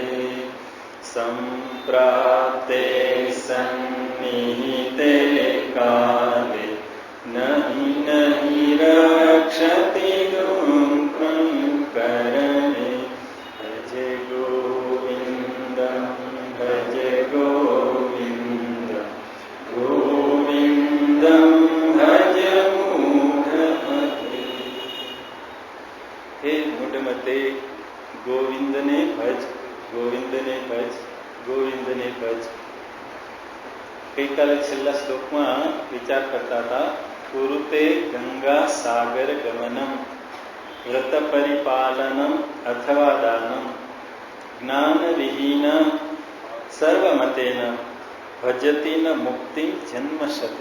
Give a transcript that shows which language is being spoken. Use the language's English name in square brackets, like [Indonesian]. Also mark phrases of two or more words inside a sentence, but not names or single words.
[Sanskrit] सम्प्राप्ते सन्निहिते काले नहि नहि रक्षति दुःखं करणे भज गोविन्दं भज गोविन्दं गोविन्दं भज मूढमते हे मूढमते [Gujarati] ગોવિંદને ભજ ગોવિંદને ભજ ગોવિંદને ભજ. ગઈકાલે છેલ્લા શ્લોકમાં વિચાર કરતા હતા [Sanskrit] કુરુતે ગંગા સાગર ગમનમ વ્રત પરિપાલનમ અથવા દાનમ જ્ઞાન વિહીન સર્વમતેન ભજતી ન મુક્તિ જન્મશતે.